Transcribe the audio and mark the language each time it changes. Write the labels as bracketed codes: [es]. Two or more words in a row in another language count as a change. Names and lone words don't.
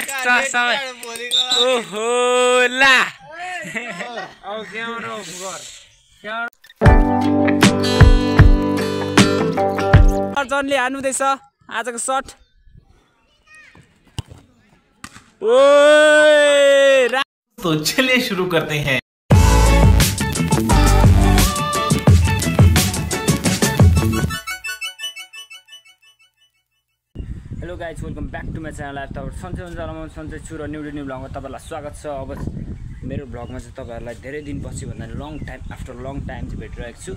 [ne] एक्स्ट्रा समय ओहो ला अब [en] camera off [ne] गर अर्जनले हान्नुहुँदैछ आजको शट ओए [hi] तो चलिए शुरू करते हैं। [en] hello guys welcome back to my channel. [ne] तपाईँ सन्चै हुन्छ होला, म सन्चै छु र न्यू भ्लगमा तपाईँलाई स्वागत छ। अब मेरो भ्लगमा चाहिँ तपाईँहरूलाई धेरै दिनपछि भन्दा [en] long time after long time [ne] चाहिँ भेटिरहेको छु।